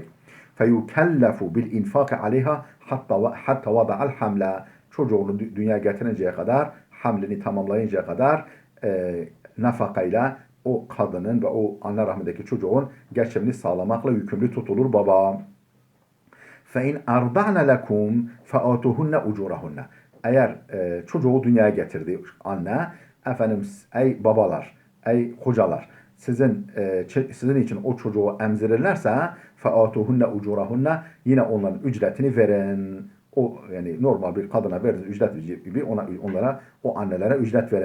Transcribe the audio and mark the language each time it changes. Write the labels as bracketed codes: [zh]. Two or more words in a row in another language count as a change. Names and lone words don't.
[ar] فيكلف بالإنفاق عليها حتى وضع الحمل. [tr] Çocuğunu dünyaya getirinceye kadar, hamlini tamamlayıncaya kadar nafakayla o kadının ve o anne rahmindeki çocuğun geçimini sağlamakla yükümlü tutulur baba. [ar] فَاِنْ اَرْضَعْنَ لَكُمْ فَاَتُهُنَّ اُجُورَهُنَّ. [tr] Eğer çocuğu dünyaya getirdi anne, efendim ey babalar, ey kocalar, sizin için o çocuğu emzirirlerse [ar] فَاَتُهُنَّ اُجُورَهُنَّ, [tr] yine onların ücretini verin. O yani normal bir kadına verdiğiniz ücret gibi onlara, o annelere ücret verin.